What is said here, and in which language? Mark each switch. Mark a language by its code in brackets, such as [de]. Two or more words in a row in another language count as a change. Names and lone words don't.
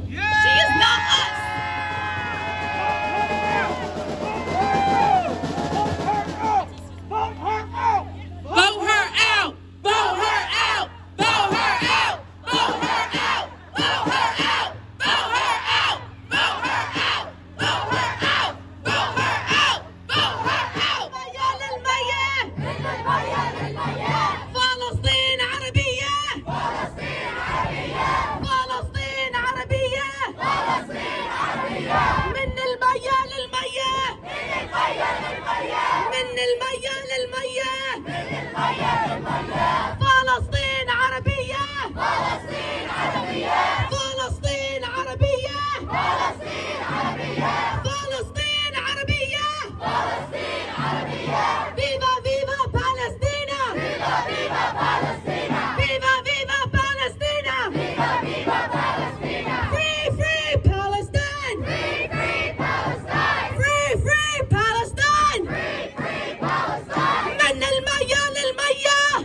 [en] She is not us. Vote her out! Vote her out! Vote her out! Vote her out! Vote her out! Vote her out! Vote her out! Vote her out! Vote her out! Vote her out! [ar] فلسطين عربية! فلسطين عربية! فلسطين عربية! فلسطين عربية! من المية للمية! من المية للمية! فلسطين عربية! فلسطين عربية! فلسطين عربية! فلسطين عربية! فلسطين عربية! فلسطين عربية! [es] Viva Viva Palestina! Viva Viva Palestina! Viva Viva Palestina! Viva Viva Palestina! [en] Free Palestine! Free Palestine! Free Palestine! Free Palestine! [ar] من المية للمية!